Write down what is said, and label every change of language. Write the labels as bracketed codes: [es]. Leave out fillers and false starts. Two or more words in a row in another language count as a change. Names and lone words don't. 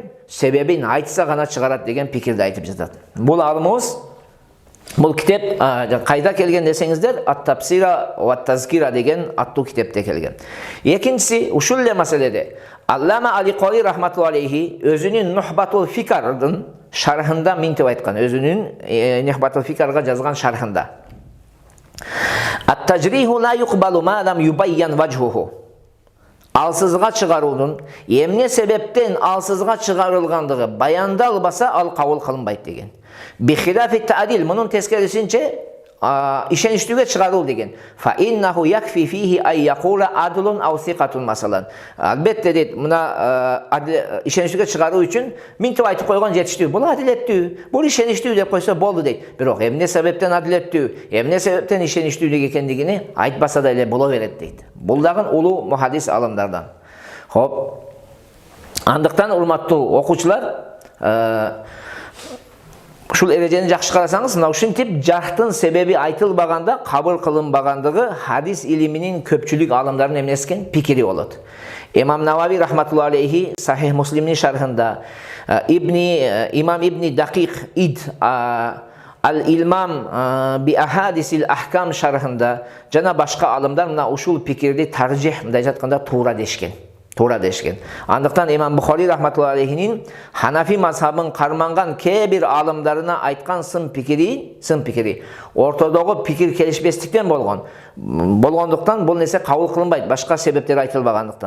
[ky] Себебин айтса гана чыгарат деген пикирди айтып жатат. Бул алымыбыз, бул китеп кайда келген десеңиздер, Ат-Тафсира ва Тазкира деген аттуу китепте келген. Экинчиси ушул эле маселеде Аллама Аликори [ar] رحمة الله عليه [ky] өзүнүн Нухбатул Фикардын шархында мынтип айткан, өзүнүн Нухбатул Фикарга жазган шархында. [ar] التجريح لا يقبل ما لم يبين وجهه. [ky] Алсызга чыгаруунун эмне себептен алсызга чыгарылгандыгы баяндалбаса ал кабыл кылынбайт деген. [ar] بخلاف التعديل, [ky] мунун тескерисинче ишеничтүүгө чыгаруу деген. [ar] فإنه يكفي فيه أن يقول عدل أو ثقة مثلا. [ky] Албетте дейт, мына ишеничтүүгө чыгаруу үчүн мынтип айтып койгон жетиштүү. Бул адилеттүү, бул ишеничтүү деп койсо болду дейт. Бирок эмне себептен адилеттүү, эмне себептен ишеничтүүлүк экендигини айтпаса да эле боло берет дейт. Бул дагы улуу мухаддис алымдардан. Хоп. Андыктан урматтуу окуучулар, ушул эрежени жакшы карасаңыз, мына ушинтип жархтын себеби айтылбаганда кабыл кылынбагандыгы хадис илиминин көпчүлүк алымдардын эмнескен пикири болот. Имам Навави [ar] رحمة الله عليه [ky] Сахих Муслимдин шархында, имам Ибни Дакик ид Ал-Илмам би ахадисил ахкам шархында жана башка алымдар мына ушул пикирди таржих, мындай айтканда туура дешкен. Тура дешкен. Андықтан имам Бухари [ar] رحمة الله عليه [ky] Ханафи мазхабын карманган кээ-бир алымдарына айткан сын пикири ортодогу пикир келишпестиктен болгондуктан бул нерсе кабыл кылынбайт, башка себептер айтылбагандыктан.